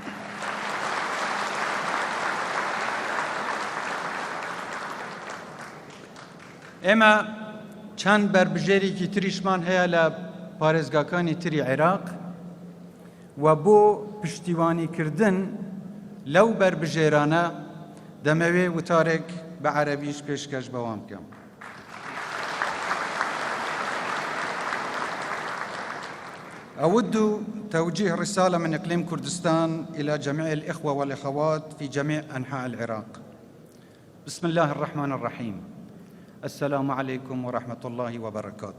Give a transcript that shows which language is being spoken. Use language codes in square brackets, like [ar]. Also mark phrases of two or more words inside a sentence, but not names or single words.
[ckb] ئێمە چەند بربژێرێکی تریشمان هەیە لە پارێزگاکانی تری عێراق و بۆ پشتیوانیکردن لەو بربژێرانە دەمەوێ وتارێک بە عەرەبیش پێشکەش بەوام بکەم. [ar] أود توجيه رسالة من إقليم كردستان إلى جميع الإخوة والأخوات في جميع أنحاء العراق. بسم الله الرحمن الرحيم. السلام عليكم ورحمة الله وبركاته.